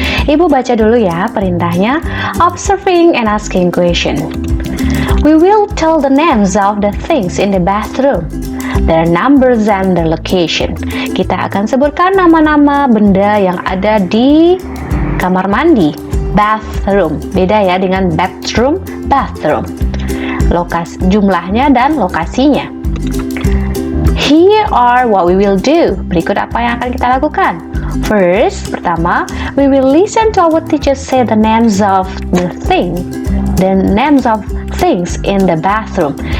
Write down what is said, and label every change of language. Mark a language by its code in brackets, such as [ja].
[id] Ibu baca dulu ya perintahnya. [en] Observing and asking question. We will tell the names of the things in the bathroom, their numbers and their location. [id] Kita akan sebutkan nama-nama benda yang ada di kamar mandi. Bathroom, beda ya dengan bedroom, bathroom. Jumlahnya dan lokasinya. [en] Here are what we will do. [id] Berikut apa yang akan kita lakukan. [en] First, pertama, we will listen to our teacher say the names of the names of things in the bathroom.